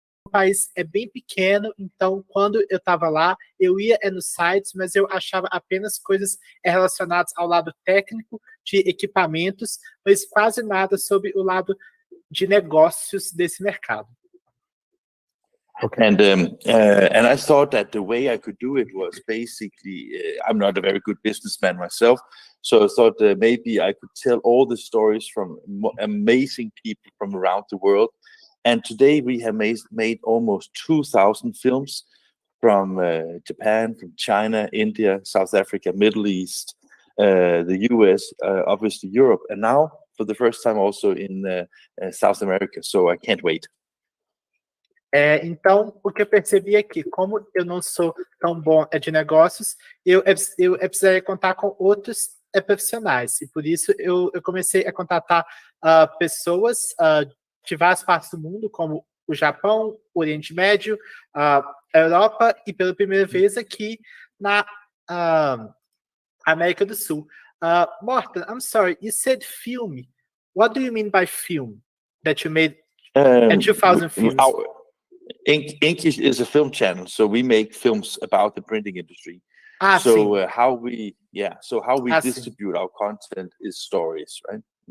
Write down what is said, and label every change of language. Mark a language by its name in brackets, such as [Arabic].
[Portuguese] país é bem pequeno, então quando eu estava lá, eu ia nos sites, mas eu achava apenas coisas relacionadas ao lado técnico de equipamentos, mas quase nada sobre o lado de negócios desse mercado. [English] Okay. And I thought that the way I could do it was basically, I'm not a very good businessman myself, so I thought maybe I could tell all the stories from amazing people from around the world. And today we have made almost 2,000 films from Japan, from China, India, South Africa, Middle East, the US, obviously Europe, and now for the first time also in South America. So I can't wait. [Portuguese] Então, o que eu percebi é que, como eu não sou tão bom de negócios, eu precisaria contar com outros profissionais. E por isso eu comecei a contatar pessoas de várias partes do mundo, como o Japão, o Oriente Médio, a Europa e pela primeira vez aqui na América do Sul. [English] Morten, I'm sorry, you said film. What do you mean by film that you made in 2000 films? Ink is a film channel, so we make films about the printing industry. How we distribute our content is stories, right?